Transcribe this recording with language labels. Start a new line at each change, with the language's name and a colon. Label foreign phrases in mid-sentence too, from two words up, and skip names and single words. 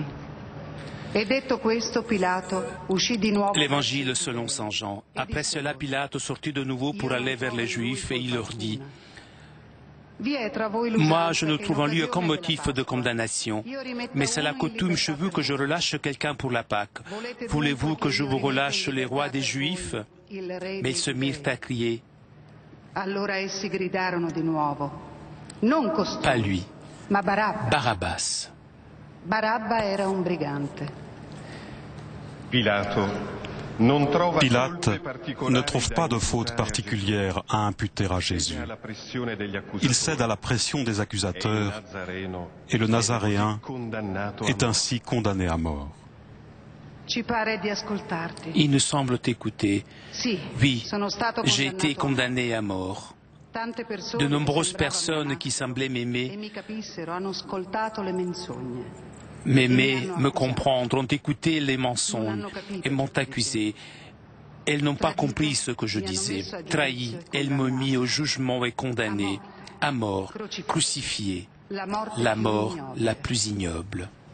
Italian: E detto questo, Pilato uscì di nuovo.
French: L'Évangile selon Saint Jean. Après cela, Pilate sortit de nouveau pour aller vers les Juifs et il leur dit: Moi, je ne trouve en lui aucun motif de condamnation, mais c'est la coutume chez vous que je relâche quelqu'un pour la Pâque. Voulez-vous que je vous relâche les rois des Juifs? Mais ils se mirent à crier:
Italian: Allora essi gridarono di nuovo: Non costui,
French: Pas lui,
Italian: ma Barabba.
French: Barabbas.
Italian: Barabba era un brigante.
French: Pilate ne trouve pas de faute particulière à imputer à Jésus. Il cède à la pression des accusateurs et le Nazaréen est ainsi condamné à mort.
Italian: Ci pare di ascoltarti.
French: Il nous semble t'écouter.
Italian: Sì,
French: Oui,
Italian: sono stato
French: j'ai été
Italian: condannato.
French: condamné à mort.
Italian: Tante persone
French: De nombreuses
Italian: che
French: personnes
Italian: sembravano
French: qui semblaient
Italian: e
French: m'aimer,
Italian: mi capissero hanno ascoltato le menzogne.
French: me comprendre, ont écouté les mensonges et m'ont accusé. Elles n'ont pas compris ce que je disais. Trahi, elles m'ont mis au jugement et condamné, à mort, crucifié, la mort la plus ignoble.